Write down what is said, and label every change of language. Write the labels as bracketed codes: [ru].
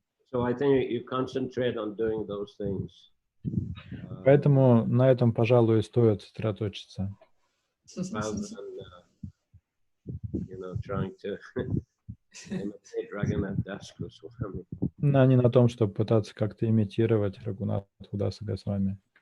[en] So I think you concentrate on doing those things. [ru] Поэтому на этом, пожалуй, и стоит сосредоточиться. [en] Rather than, trying to imitate Raghunath Das Goswami. [ru] А не на том, чтобы пытаться как-то имитировать Рагунатха Даса Госвами.